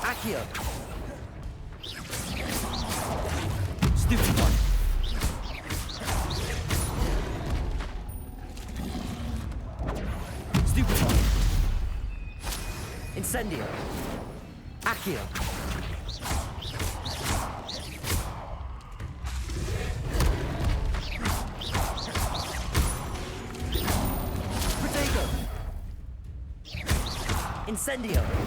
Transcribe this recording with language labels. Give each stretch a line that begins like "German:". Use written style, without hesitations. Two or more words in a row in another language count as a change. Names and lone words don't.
English: Accio! Stupid one! Stupid one! Incendio! Accio! Protego! Incendio!